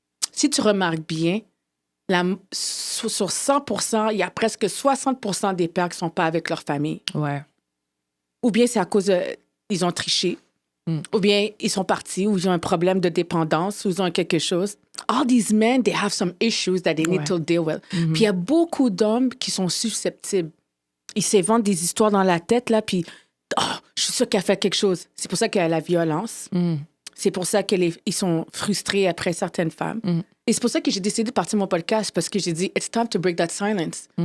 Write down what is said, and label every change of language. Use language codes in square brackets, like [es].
[fr] Si tu remarques bien, sur 100%, il y a presque 60% des pères qui ne sont pas avec leur famille. Ouais. Ou bien c'est à cause ils ont triché, ou bien ils sont partis, ou ils ont un problème de dépendance, ou ils ont quelque chose. [en] All these men, they have some issues that they need to deal with. [fr] Puis il y a beaucoup d'hommes qui sont susceptibles. Ils s'inventent des histoires dans la tête, là, puis je suis sûre qu'elle a fait quelque chose. C'est pour ça qu'il y a la violence. C'est pour ça qu'ils sont frustrés après certaines femmes. Et c'est pour ça que j'ai décidé de partir mon podcast, parce que j'ai dit, [en] it's time to break that silence.